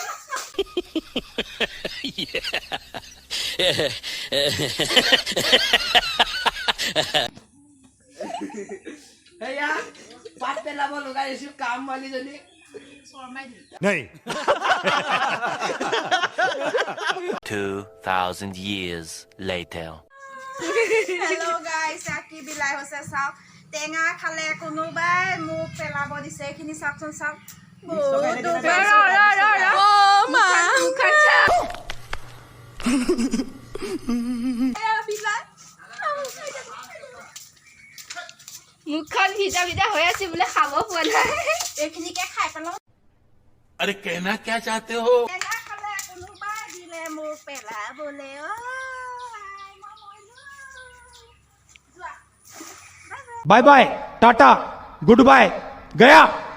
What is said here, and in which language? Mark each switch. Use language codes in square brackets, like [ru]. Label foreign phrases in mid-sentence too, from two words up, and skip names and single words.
[hi] नहीं [en] 2000 years later. Hello guys, [as] কি বিলাই হৈছে চাওক। টেঙা খালে কোনোবাই মোক পেলাব দিছে, এইখিনি চাওকচোন চাওক। মুখখন ভিজা ভিজা হৈ আছে বোলে, খাব পোৱা নাই। এইখিনিকে খাই পেলাওঁ। [hi] अरे कहना क्या चाहते हो? [as] টেঙা খালে কোনোবাই দিলে মোক পেলাবলে। [en] bye bye tata good bye गया।